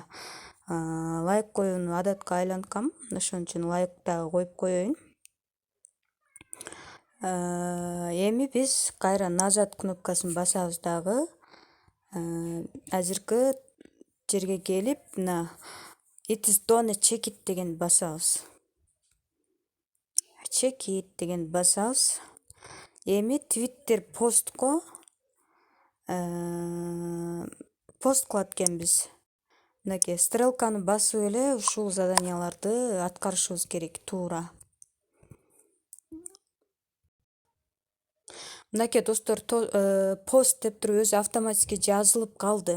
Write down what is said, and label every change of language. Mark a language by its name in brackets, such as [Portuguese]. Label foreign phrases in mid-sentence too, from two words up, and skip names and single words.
[Kyrgyz] Лайк коюуну адатка айланткам, ошон үчүн лайк дагы коюп коеюн. Эми биз кайра назад кнопкасын басабыз дагы. Азыркы жерге келип, мына [English] it is done check it [Kyrgyz] деген басабыз. [English] Check it [Kyrgyz] деген басабыз. Эми твиттер постко пост кылат экенбиз. Мынакей стрелканы басып эле ушул заданияларды аткарышыбыз керек туура. Мынакей достор, пост деп туруп өзү автоматически жазылып калды.